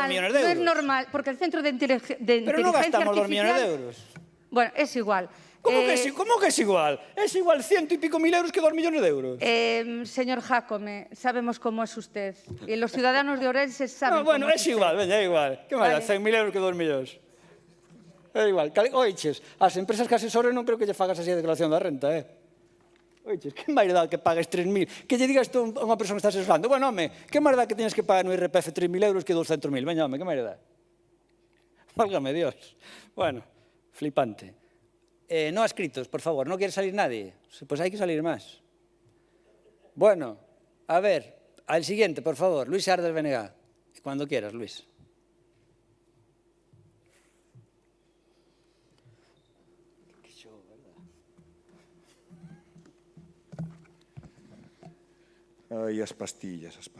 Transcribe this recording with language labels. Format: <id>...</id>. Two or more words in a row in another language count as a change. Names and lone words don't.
<es>2 millones de euros. No es normal, porque el Centro de Inteligencia Pero no gastamos 2 Artificial... millones de euros. Bueno, es igual. ¿Cómo que es igual? Es igual 100 y pico mil euros que 2 millones de euros. Señor Jácome, sabemos cómo es usted. Y los ciudadanos de Ourense saben Bueno, cómo es igual, venga,</es> <gl>é igual. Que máis, Vale. 100.000 euros que 2 millóns. É igual. Oiches, as empresas que asesoren non creo que lle fagas así a declaración da renta, Oiches, que máis dá que pagues 3.000? Que lle digas tú a unha persona que está asesorando? Bueno, home, que máis dá que</gl> <es>tienes que pagar</es> <gl>no IRPF 3.000 euros que 200.000? Veña, home, que máis dá?</gl> <es>Válgame Dios. Bueno, flipante. No adscritos, por favor, ¿no quiere salir nadie? Pues hay que salir más. Bueno, a ver, al siguiente, por favor, Luis Arder Benegá. Cuando quieras, Luis.</es> <gl>Ai, as pastillas.</gl>